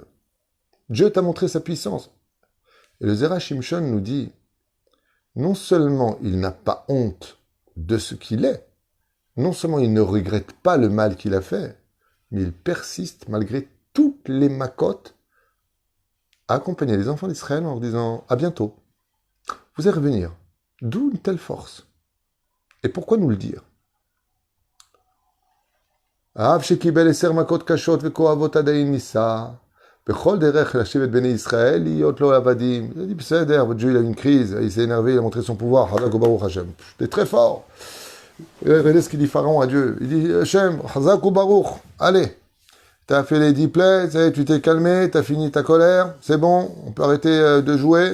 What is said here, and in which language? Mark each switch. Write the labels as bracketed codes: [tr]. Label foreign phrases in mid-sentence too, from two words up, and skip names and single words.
[fr] Dieu t'a montré sa puissance. Et le Zera Shimshon nous dit, non seulement il n'a pas honte de ce qu'il est, non seulement il ne regrette pas le mal qu'il a fait, mais il persiste malgré toutes les macotes à accompagner les enfants d'Israël en leur disant « À bientôt, vous allez revenir ». D'où une telle force. Et pourquoi nous le dire? [he] האב שקיבל 10 מכות קשות וכואבות עדיין ניסה, בכל דרך להשיב את בני ישראל להיות לו עבדים. [fr] Il a dit, בסדר, votre Dieu, il a eu une crise, il s'est énervé, il a montré son pouvoir, [he] חזק וברוך השם. [fr] T'es très fort. Regardez ce qu'il dit Pharaon à Dieu. Il dit, Hashem, [he] חזק וברוך, [fr] allez, t'as fait les 10 plaies, ça y est, tu t'es calmé, t'as fini ta colère, c'est bon, on peut arrêter de jouer.